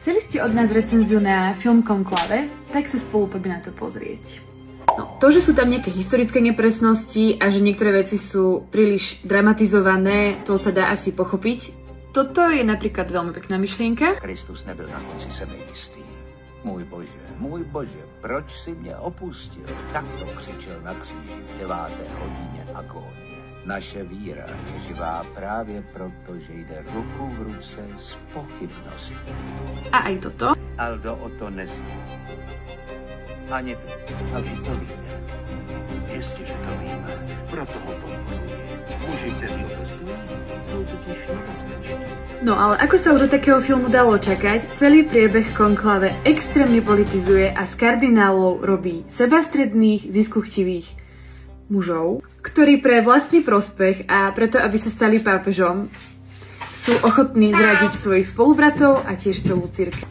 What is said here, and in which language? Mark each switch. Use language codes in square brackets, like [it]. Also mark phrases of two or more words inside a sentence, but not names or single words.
[sk] Chceli ste od nás recenziu na film Konklave? Tak sa spolu poďme na to pozrieť. No, to, že sú tam nejaké historické nepresnosti a že niektoré veci sú príliš dramatizované, to sa dá asi pochopiť. Toto je napríklad veľmi pekná myšlienka. [cs] Kristus nebyl na konci sebejistý. Můj bože, proč si mě opustil? Takto křičel na kříži v 9. hodině agónie. Naše víra je živá právě proto, že jde ruku v ruce s pochybností. [sk] A aj toto. [cs] Aldo o to nezní. Ani vy. A vy to víte. Jistě, že to víme. Proto ho podporuji. Muži, kteří to stojí, jsou totiž nebezpeční. [sk] No ale ako sa už od takého filmu dalo čakať, celý priebeh Konklave extrémne politizuje a z kardinálov robí sebastredných, ziskuchtivých mužov, ktorí pre vlastný prospech a preto, aby sa stali pápežom, sú ochotní zradiť svojich spolubratov a tiež celú cirkev.